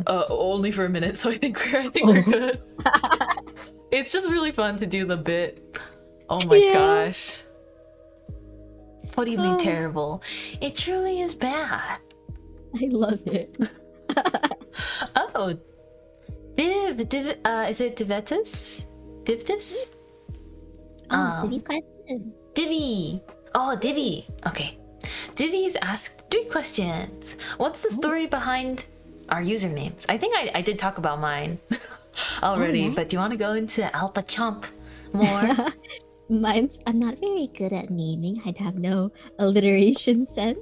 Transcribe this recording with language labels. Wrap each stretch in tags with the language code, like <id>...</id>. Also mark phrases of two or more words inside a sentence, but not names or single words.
<en>Only for a minute, so I think we're good. It's just really fun to do the bit. Oh my gosh. What do you mean terrible? It truly is bad. I love it. Oh, is it Divetus? Divtus? Divi's question. Divi. Oh, Divi. Okay. Divi's asked 3 questions. What's the story behind our usernames? I think I did talk about mine already, but do you want to go into Alpha Chomp more? I'm not very good at naming. I have no alliteration sense.</en>